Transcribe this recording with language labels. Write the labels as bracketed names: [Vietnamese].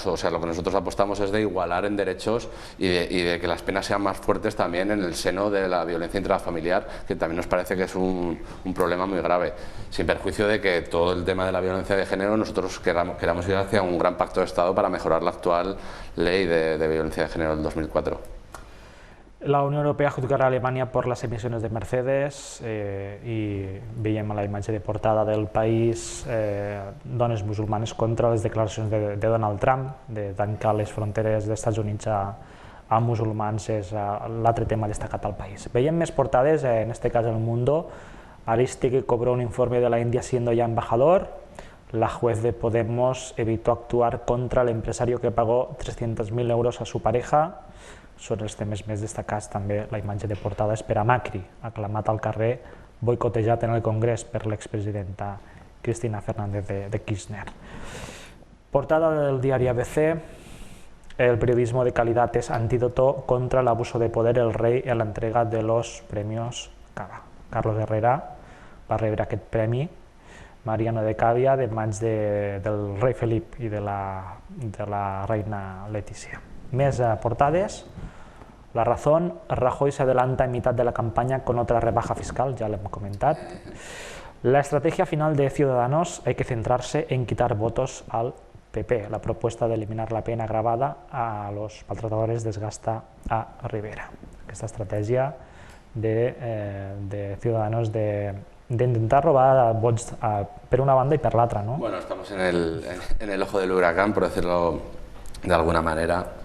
[Spanish] O sea, lo que nosotros apostamos es de igualar en derechos y de que las penas sean más fuertes también en el seno de la violencia intrafamiliar, que también nos parece que es un problema muy grave, sin perjuicio de que todo el tema de la violencia de género nosotros queramos ir hacia un gran pacto de Estado para mejorar la actual ley de violencia de género del 2004. [Catalan] La Unió Europea juzgarà a Alemanya per les emissions de Mercedes i veiem a la imatge de portada del País dones musulmanes contra les declaracions de Donald Trump de tancar les fronteres dels Estats Units a musulmans. És l'altre tema destacat al País. Veiem més portades, en este cas El Mundo. [Spanish] Aristegui cobró un informe de la India siendo ya embajador. La juez de Podemos evitó actuar contra el empresario que pagó 300.000 euros a su pareja. [Catalan] Són els temes més destacats. També la imatge de portada és per a Macri, aclamat al carrer, boicotejat en el Congrés per l'expresidenta Cristina Fernández de Kirchner. Portada del diari ABC. [Spanish] el periodismo de calidad es antídoto contra el abuso de poder, el rei en la entrega de los premios Cava. [Catalan] Carlos Herrera va rebre aquest premi, Mariano de Cavia, de mans del rei Felip i de la reina Letícia. Més portades. [Spanish] La Razón, Rajoy se adelanta en mitad de la campaña con otra rebaja fiscal, ya lo hemos comentado. La estrategia final de Ciudadanos, hay que centrarse en quitar votos al PP. La propuesta de eliminar la pena agravada a los maltratadores desgasta a Rivera. [Catalan] Esta estratègia de Ciudadanos d'intentar robar vots per una banda i per l'altra, ¿no? [Spanish] Bueno, estamos en el ojo del huracán, por decirlo de alguna manera.